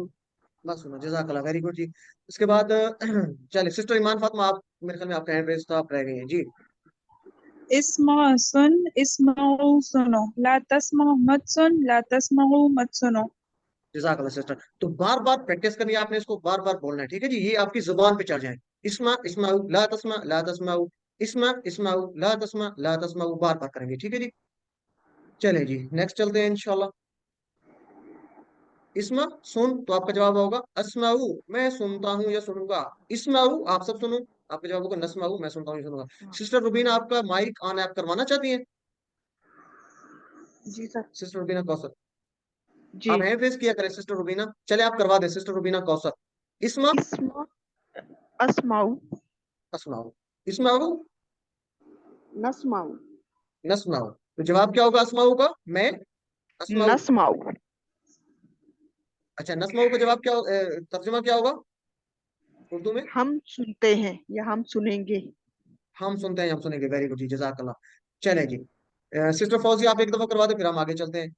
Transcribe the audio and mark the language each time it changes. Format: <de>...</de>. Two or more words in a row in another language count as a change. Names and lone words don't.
<ur>بس سنو، جزاک اللہ,</ur> <en>very good</en> <ur>جی۔ اس کے بعد چلیے سسٹر ایمان فاطمہ آپ، میرے خیال میں آپ کا</ur> <en>hand raise</en> <ur>تھا، آپ رہ گئی ہیں جی. اسمع سن، اسمعوا سنو,</ur> <ar>لا تسمع</ar> <ur>مت سن,</ur> <ar>لا تسمعوا</ar> <ur>مت سنو. جزاک اللہ سسٹر. تو بار بار پریکٹس کرنی ہے آپ نے، اس کو بار بار بولنا ہے، ٹھیک ہے جی. یہ آپ کی زبان پہ چڑھ جائے.</ur> <ar>اسمع اسمعوا، لا تسمع، لا تسمعوا، اسمع اسمعوا، لا تسمع، لا تسمعوا,</ar> <ur>بار بار کریں گے، ٹھیک ہے جی. چلیے جی نیکسٹ چلتے ہیں انشاءاللہ۔ اسمع سن، تو آپ کا جواب ہوگا أسمع، میں سنتا ہوں یا سنوں گا. اسمعوا آپ سب سنو، آپ کا جواب ہوگا نسمع، میں سنتا ہوں یا سنوں گا. سسٹر روبینہ آپ کا</ur> <en>mic on</en> <ur>ایپ کروانا چاہتی ہیں? جی سر. سسٹر روبینہ کوثر جی. آپ</ur> <en>hand raise</en> <ur>کیا کریں سسٹر روبینہ۔ چلے آپ کروا دیں سسٹر روبینہ کوثر.</ur> <ar>اسمع اسمع أسمع, أسمع، اسمعوا نسمع, نسمع.</ar> <ur>تو جواب کیا ہوگا أسمع کا? میں أسمع.</ur> <ar>نسمع.</ar> <ur>اچھا نسمع کا جواب کیا ترجمہ کیا ہوگا اردو میں? ہم سنتے ہیں یا ہم سنیں گے. ہم سنتے ہیں، ہم سنیں گے,</ur> <en>very good</en> <ur>جی، جزاک اللہ۔ چلے جی سسٹر فوجی آپ ایک دفعہ کروا دے، پھر ہم آگے چلتے ہیں.</ur>